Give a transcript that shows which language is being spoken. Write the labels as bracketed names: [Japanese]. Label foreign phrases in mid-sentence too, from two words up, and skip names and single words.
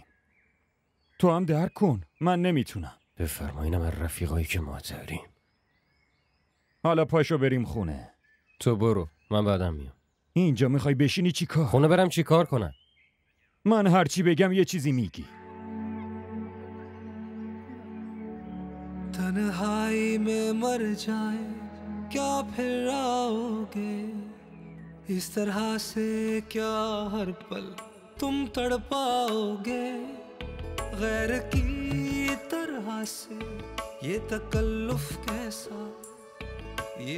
[Persian] تو هم درک کن. من نمیتونم. بفرمایینم از رفیقایی که ما داریم. حالا پاشو بریم خونه. تو برو، من بعدم میام. اینجا میخوای بشینی چی کار؟ خونه برم چی کار کنم؟ من هرچی بگم یه چیزی میگی. [Hindi] तन्हाई में मर जाए क्या फिर आओगे इस तरह से क्या हर पल तुम तड़पाओगे गैर की तरह से ये तकल्लुफ कैसा ये